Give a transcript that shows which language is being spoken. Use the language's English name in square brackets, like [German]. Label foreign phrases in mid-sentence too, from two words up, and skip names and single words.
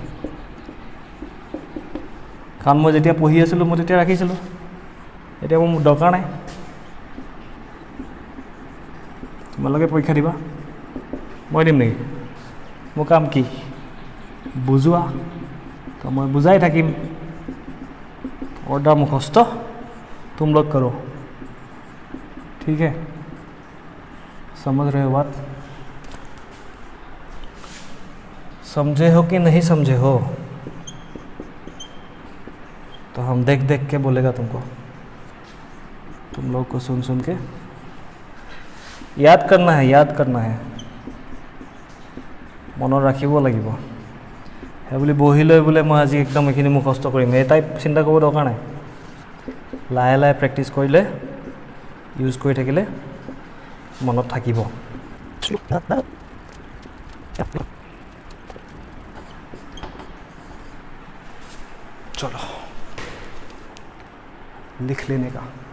[Assamese] কাৰণ মই যেতিয়া পঢ়ি আছিলোঁ মই তেতিয়া ৰাখিছিলোঁ, এতিয়া মোৰ দৰকাৰ নাই। তোমালোকে পৰীক্ষা দিবা, মই দিম নেকি? মোৰ কাম কি? বুজোৱা, তো মই বুজাই থাকিম। [Hindi] ऑर्डर मुखस्त तुम लोग करो, ठीक है? समझ रहे हो बात? समझे हो कि नहीं समझे हो? तो हम देख देख के बोलेगा तुमको, तुम लोग को सुन सुन के याद करना है, याद करना है, [Assamese] মন ৰাখিব লাগিব। সেই বুলি বহি লৈ বোলে মই আজি একদম এইখিনি মুখস্থ কৰিম, এই টাইপ চিন্তা কৰিব দৰকাৰ নাই। লাহে লাহে প্ৰেক্টিছ কৰিলে, ইউজ কৰি থাকিলে মনত থাকিব। [Hindi] चलो लिख लेने का।